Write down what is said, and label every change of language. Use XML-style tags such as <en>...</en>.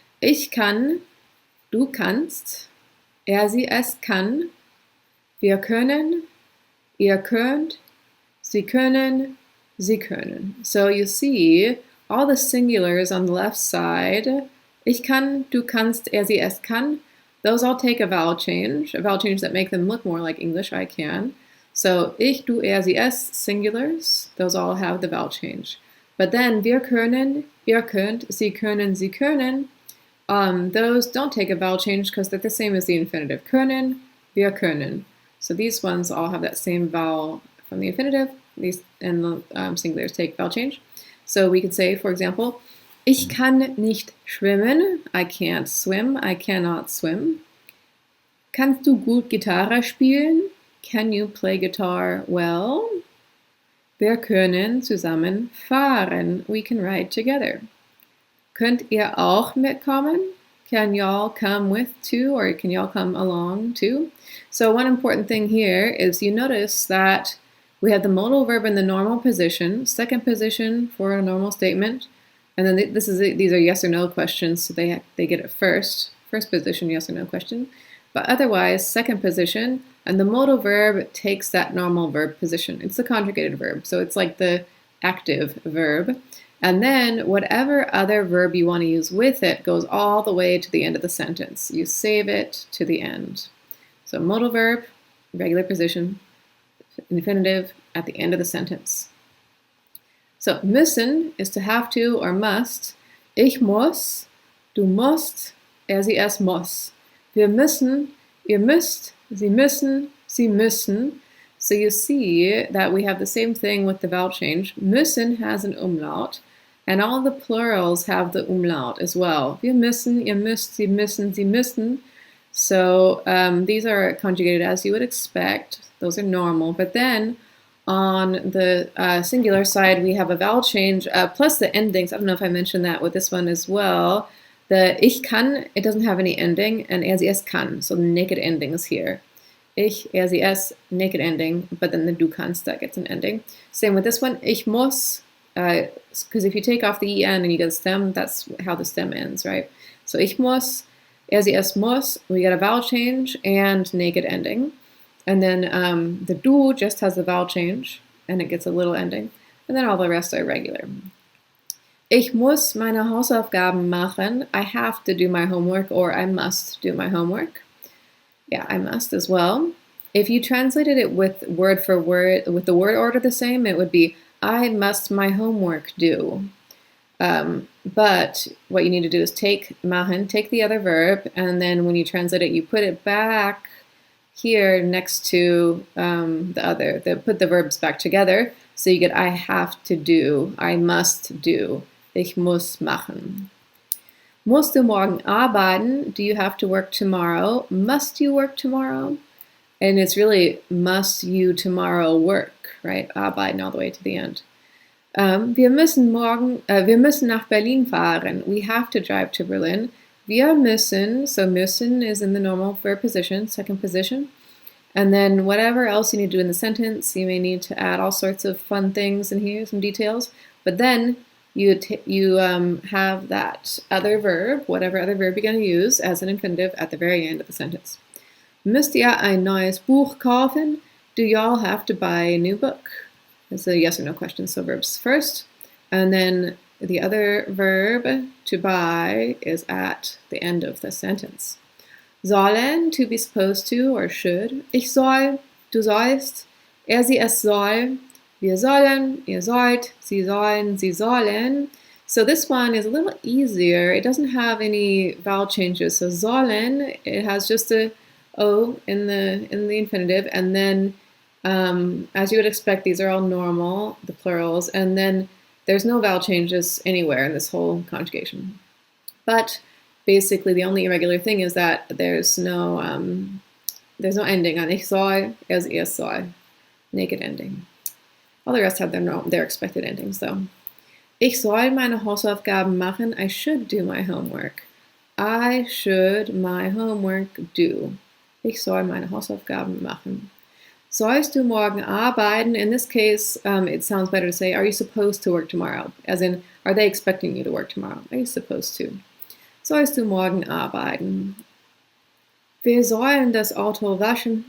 <de>Ich kann, du kannst, sie es kann, wir können, ihr könnt, sie können, sie können.</de> <en>So you see all the singulars on the left side.</en> <de>Ich kann, du kannst, sie es kann.</de> <en>Those all take a vowel change that make them look more like English, I can. So ich, du, sie, es, singulars, those all have the vowel change. But then</en> <de>wir können, ihr könnt, sie können,</de> <en>sie können, those don't take a vowel change because they're the same as the infinitive.</en> <de>Können, wir können.</de> <en>So these ones all have that same vowel from the infinitive, and the singulars take vowel change. So we could say, for example,</en> <de>ich kann nicht schwimmen.</de> <en>I can't swim. I cannot swim.</en> <de>Kannst du gut Gitarre spielen?</de> <en>Can you play guitar well?</en> <de>Wir können zusammen fahren.</de> <en>We can ride together.</en> <de>Könnt ihr auch mitkommen?</de> <en>Can y'all come with too, or can y'all come along too? So one important thing here is you notice that we have the modal verb in the normal position, second position for a normal statement, and then these are yes or no questions, so they get it first position, yes or no question. But otherwise, second position, and the modal verb takes that normal verb position. It's the conjugated verb, so it's like the active verb. And then whatever other verb you want to use with it goes all the way to the end of the sentence. You save it to the end. So modal verb, regular position, infinitive at the end of the sentence. So müssen is to have to or must.</en> <de>Ich muss, du musst, sie es muss. Wir müssen, ihr müsst, sie müssen, sie müssen.</de> <en>So you see that we have the same thing with the vowel change. Müssen has an umlaut, and all the plurals have the umlaut as well.</en> <de>Wir müssen, ihr müsst, sie müssen, sie müssen.</de> <en>So these are conjugated as you would expect. Those are normal. But then on the singular side, we have a vowel change, plus the endings. I don't know if I mentioned that with this one as well. The</en> <de>ich kann,</de> <en>it doesn't have any ending, and</en> <de>sie es kann,</de> <en>so the naked ending is here. Ich, sie es, naked ending, but then the</en> <de>du kannst,</de> <en>that gets an ending. Same with this one, ich muss, because if you take off the en and you get a stem, that's how the stem ends, right? So</en> <de>ich muss, sie es muss,</de> <en>we get a vowel change and naked ending. And then the du just has a vowel change, and it gets a little ending. And then all the rest are regular.</en> <de>Ich muss meine Hausaufgaben machen.</de> <en>I have to do my homework, or I must do my homework. Yeah, I must as well. If you translated it with word for word, with the word order the same, it would be, I must my homework do. But what you need to do is take machen, take the other verb, and then when you translate it, you put it back here next to put the verbs back together. So you get I have to do, I must do.</en> <de>Ich muss machen. Musst du morgen arbeiten?</de> <en>Do you have to work tomorrow? Must you work tomorrow? And it's really must you tomorrow work, right? Arbeiten all the way to the end.</en> <de>Wir müssen nach Berlin fahren.</de> <en>We have to drive to Berlin.</en> <de>Wir müssen,</de> <en>so müssen is in the normal verb position, second position. And then whatever else you need to do in the sentence, you may need to add all sorts of fun things in here, some details. But then you have that other verb, whatever other verb you're going to use, as an infinitive at the very end of the sentence.</en> <de>Müsst ihr ein neues Buch kaufen?</de> <en>Do y'all have to buy a new book? It's a yes or no question, so verbs first. And then the other verb, to buy, is at the end of the sentence. Sollen, to be supposed to or should.</en> <de>Ich soll, du sollst. Sie, es soll. Wir sollen, ihr sollt. Sie sollen, sie sollen.</de> <en>So this one is a little easier. It doesn't have any vowel changes. So sollen, it has just a O in the infinitive, and then as you would expect, these are all normal, the plurals, and then there's no vowel changes anywhere in this whole conjugation. But basically, the only irregular thing is that there's no ending on</en> <de>ich soll, er soll,</de> <en>naked ending. All the rest have their expected endings, though.</en> <de>Ich soll meine Hausaufgaben machen.</de> <en>I should do my homework. I should my homework do.</en> <de>Ich soll meine Hausaufgaben machen. Sollst du morgen arbeiten?</de> <en>In this case, it sounds better to say, are you supposed to work tomorrow? As in, are they expecting you to work tomorrow? Are you supposed to?</en> <de>Sollst du morgen arbeiten? Wir sollen das Auto waschen.</de>